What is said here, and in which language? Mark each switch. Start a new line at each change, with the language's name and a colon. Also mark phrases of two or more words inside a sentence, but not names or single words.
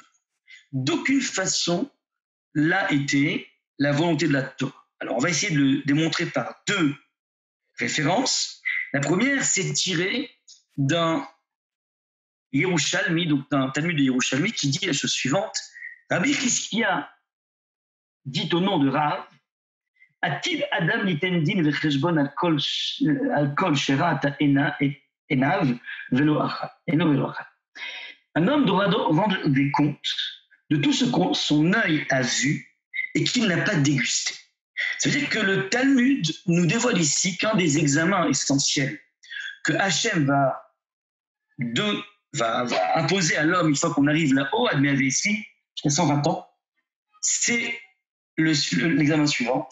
French: D'aucune façon, là était la volonté de la Torah. Alors, on va essayer de le démontrer par deux références. La première, c'est tiré d'un Yerushalmi, donc d'un Talmud de Yerushalmi, qui dit la chose suivante. Rabbi Chizkia dit au nom de Rav,
Hebrew: עתיד אדם ליתן דין וחשבון על כל שראת עינו ולא אחד.
French: Un homme doit rendre des comptes de tout ce que son œil a vu et qu'il n'a pas dégusté. Ça veut dire que le Talmud nous dévoile ici qu'un des examens essentiels que Hachem va imposer à l'homme une fois qu'on arrive là-haut, à ici, jusqu'à 120 ans, c'est l'examen suivant.